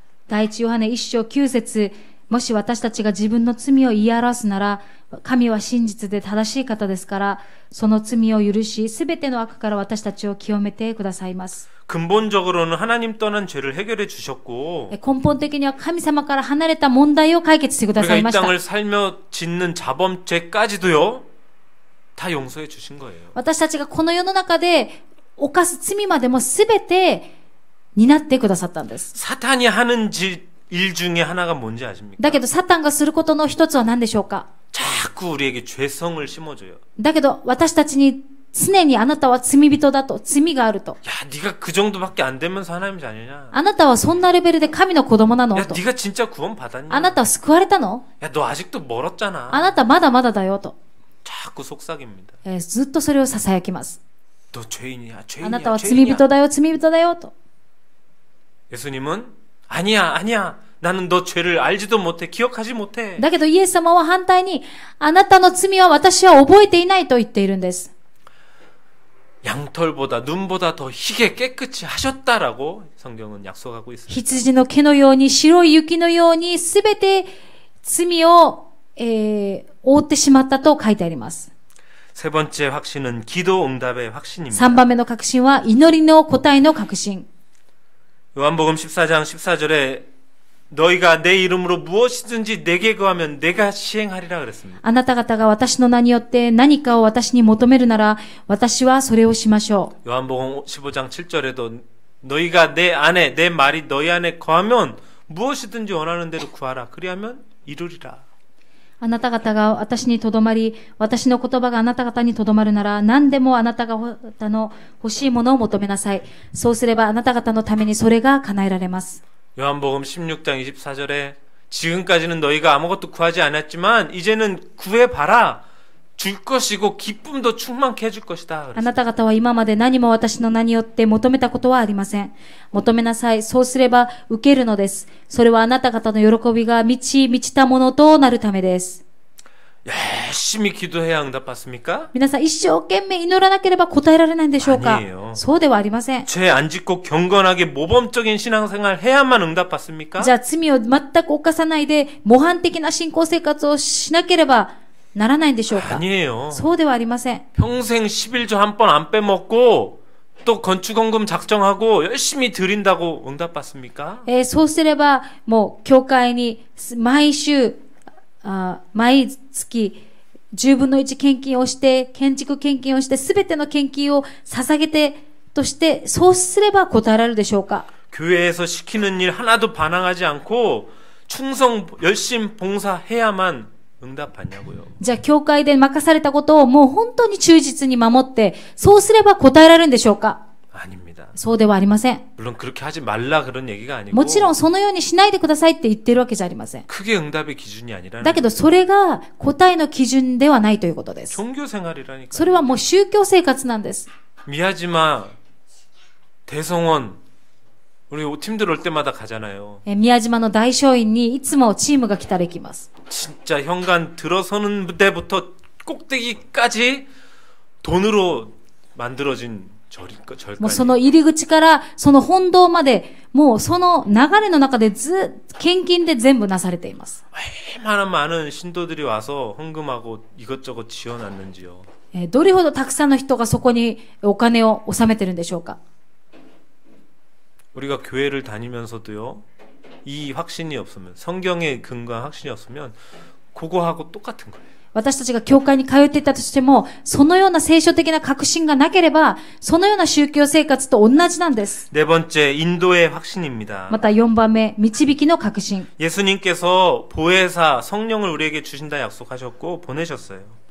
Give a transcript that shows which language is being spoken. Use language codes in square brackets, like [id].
[ja] 第一ヨハネ1章9節、もし私たちが自分の罪を言い表すなら、神は真実で正しい方ですから、その罪を許し、すべての悪から私たちを清めてくださいます。 [ko] 근본적으로는 하나님 떠난 죄를 해결해 주셨고 [ja] 根本的には神様から離れた問題を解決してくださ [ko] 우리가 [ja] い [ko] 이 [ja] ました。 [ko] 땅을 살며 짓는 자범죄까지도요 다 용서해 주신 거예요. [ja] 私たちがこの世の中で犯す罪までもすべて担ってくださったんです。 [ko] 사탄이 하는 일 중에 하나가 뭔지 아십니까? [ja] だけどサタンがすることの一つは何でしょうか。 [ko] 자꾸 우리에게 죄성을 심어줘요. [ja] だけど私たちに常にあなたは罪人だと、罪があると。 [ko] 야, 네가 그 정도밖에 안 되면서 하나님 자녀냐? [ja] あなたはそんなレベルで神の子供なの [ko] 야, [ja] と。 [ko] 네가 진짜 구원 받았냐? [ja] あなたは救われたの [ko] 야, 너 아직도 멀었잖아. [ja] あなたまだまだだよと。 [ko] 자꾸 속삭입니다. [ja] ずっとそれを囁きます。 [ko] 너 죄인이야, [ja] あ [ko] 죄인이야, [ja] なたは罪 [ko] 죄인이야. [ja] 人だよ、罪人だよと。 [ko] 예수님은 아니야. 나는 너 죄를 알지도 못해, 기억하지 못해. [ja] だけどイエス様は反対に、あなたの罪は私は覚えていないと言っているんです。 [ko] 양털보다 눈보다 더 희게 깨끗이 하셨다라고 성경은 약속하고 있습니다. [ja] 羊の毛のように、白い雪のように、すべて罪を覆ってしまったと書いてあります。 [ko] 세 번째 확신은 기도 응답의 확신입니다. [ja] 3番目の確信は祈りの答えの確信。 [ko] 요한복음 14장 14절에 너희가 내 이름으로 무엇이든지 내게 구하면 내가 시행하리라 그랬습니다. [ja] あなた方が私の名によって何かを私に求めるなら私はそれをしましょう。 [ko] 요한복음 15장 7절에도 너희가 내 안에 내 말이 너희 안에 거하면 무엇이든지 원하는 대로 구하라. 그리하면 이루리라. [ja] あなた方が私にとどまり、私の言葉があなた方にとどまるなら、何でもあなた方の欲しいものを求めなさい。そうすればあなた方のためにそれが叶えられます。 [ko] 요한복음 16장 24절에 지금까지는 너희가 아무것도 구하지 않았지만 이제는 구해봐라. 줄 것이고 기쁨도 충만케 해줄 것이다. [ja] あなた方は今まで何も私の名によって求めたことはありません。求めなさい。そうすれば受けるのです。それはあなた方の喜びが満ちたものとなるためです。 [ko] 열심히 기도해야 응답받습니까? [ja] 皆さん一生懸命祈らなければ答えられないんでしょうか？ [ko] 아니에요. [ja] そうではありません。 [ko] 죄 안 짓고 경건하게 모범적인 신앙생활 해야만 응답받습니까? [ja] じゃあ罪を全く犯さないで模範的な信仰生活をしなければならないんでしょうか？ [ko] 아니에요. [ja] そうではありません。 [ko] 평생 11조 한 번 안 빼먹고 또 건축원금 작정하고 열심히 드린다고 응답받습니까? [ja] そうすればもう教会に毎週毎月10分の1献金をして、建築献金をして、すべての献金を捧げてとして、そうすれば答えられるでしょうか？ [ko] 교회에서 시키는 일 하나도 반항하지 않고 충성 열심 봉사해야만 응답받냐고요. [ja] じゃあ教会で任されたことをもう本当に忠実に守って、そうすれば答えられるんでしょうか？ [ko] 아닙니다. [ja] そうではありません。 [ko] 물론 그렇게 하지 말라 그런 얘기가 아니고 [ja] もちろんそのようにしないでくださいって言ってるわけじゃありません。 [ko] 크게 응답의 기준이 아니라는 [ja] だけどそれが答えの基準ではないということです。 [ko] 종교 생활이라니까. [ja] それはもう宗教生活なんです。 [ko] 미야지마 대성원 우리 팀들 올 때마다 가잖아요. [ja] 宮島の大聖院にいつもチームが来たら行きます。 [ko] 진짜 현관 들어서는 데부터 꼭대기까지 돈으로 만들어진 [ja] もうその入り口からその本堂までもうその流れの中で献金で全部なされています。 [ko] 얼마나 많은 신도들이 와서 헌금하고 이것저것 지어놨는지요. [ja] どれほどたくさんの人がそこにお金を納めてるんでしょうか。 [ko] 우리가 교회를 다니면서도요. 이 확신이 없으면 성경의 근거한 확신이 없으면 그거하고 똑같은 거예요. [ja] 私たちが教会に通っていたとしても、そのような聖書的な確信がなければ、そのような宗教生活と同じなんです。 [ko] 네 번째, 인도의 확신입니다. [ja] また4番目、導きの確信。 [ko] 예수님께서 보혜사 성령을 우리에게 주신다 약속하셨고 보내셨어요.